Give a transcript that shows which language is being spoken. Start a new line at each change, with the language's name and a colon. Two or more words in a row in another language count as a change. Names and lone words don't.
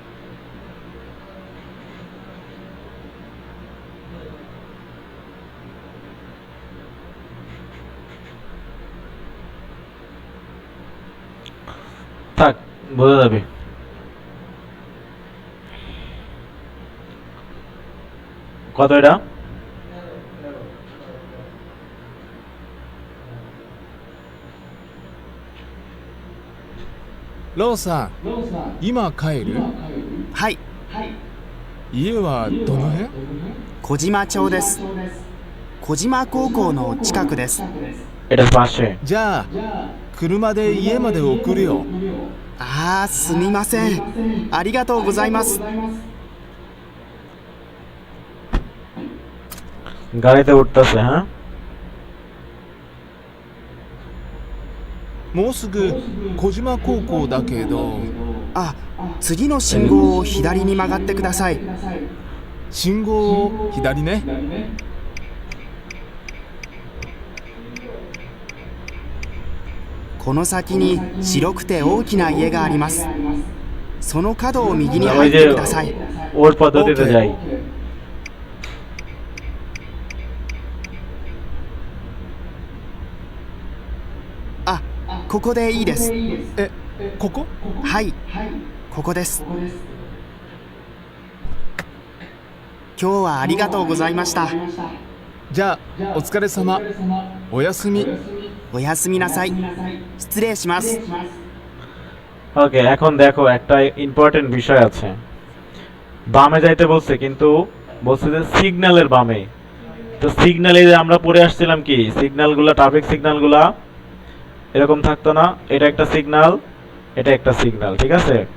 Bangla: থাক, বোঝা যাবে। কত এটা?
Japanese: ローさん、今帰る？はい、家はどの辺？小島町です。小島高校の近くです。
Bangla: এটা পাশে।
Japanese: じゃあ車で家まで送るよ。ああ、すみません。ありがとうございます。
Bangla: গাড়িতে উঠতেছে, হ্যাঁ?
Japanese: もうすぐ小島高校だけど。あ、次の信号を左に曲がってください。信号を左ね。この先に白くて大きな家があります。その角を右に
Bangla: ওই
Japanese: 入っ
Bangla: যে
Japanese: てください。
Bangla: ওর পদ্ধতিতে যাই।
Japanese: あ、ここでいいです。え、ここ？はい、ここです。今日はありがとうございました。じゃあお疲れ様。おやすみ。おやすみなさい。失礼します。
Bangla: ওকে, এখন দেখো একটা ইম্পর্টেন্ট বিষয় আছে। বামে যাইতে বলছে, কিন্তু বলছে যে সিগন্যালের বামে। তো সিগন্যালে যে আমরা পড়ে আসছিলাম কি, সিগন্যালগুলো, ট্রাফিক সিগন্যালগুলো এরকম থাকতো না? এটা একটা সিগন্যাল, এটা একটা সিগন্যাল, ঠিক আছে?